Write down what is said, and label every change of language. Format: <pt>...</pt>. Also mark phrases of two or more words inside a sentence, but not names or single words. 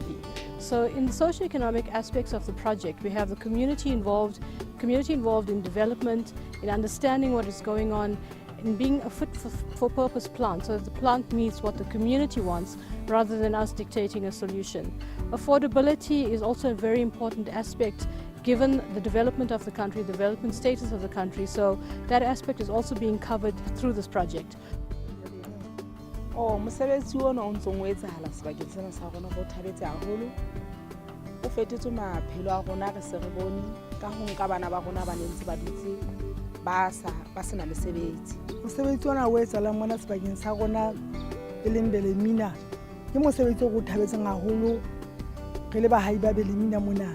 <en>So in the socio-economic aspects of the project, we have the community involved in development, in understanding what is going on, in being a fit-for-purpose plant, so that the plant meets what the community wants rather than us dictating a solution. Affordability is also a very important aspect given the development of the country, the development status of the country, so that aspect is also being covered through this project.</en> <st>Mosebetsi ona o ntse o etsahala sebakeng sena sa rona go thabetse haholo. O fetetse maphelo a rona re se re bone ka ho nka bana ba rona ba nentse ba dutse ba sena mesebetsi. Mosebetsi ona o etsahala mona sebakeng sa rona e leng Belemina ke mosebetsi o go thabetseng haholo re le bahai ba Belemina mona.</st>